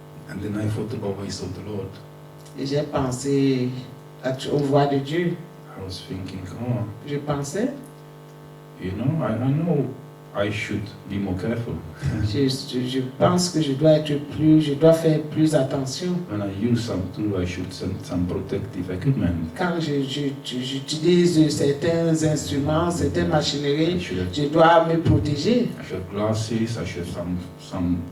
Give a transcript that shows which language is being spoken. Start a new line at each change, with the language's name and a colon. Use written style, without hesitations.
English: And then I thought about ways of the Lord.
French: Et j'ai pensé aux voix de Dieu.
English: I was thinking, oh,
French: Je pensais,
English: you know, I know I should be more careful.
French: je pense que je dois faire plus attention.
English: When I use some tool, I should send some protective equipment.
French: Quand j'utilise certains instruments, certaines
English: I
French: machineries,
English: should have,
French: je dois me protéger.
English: I should have glasses, I should have some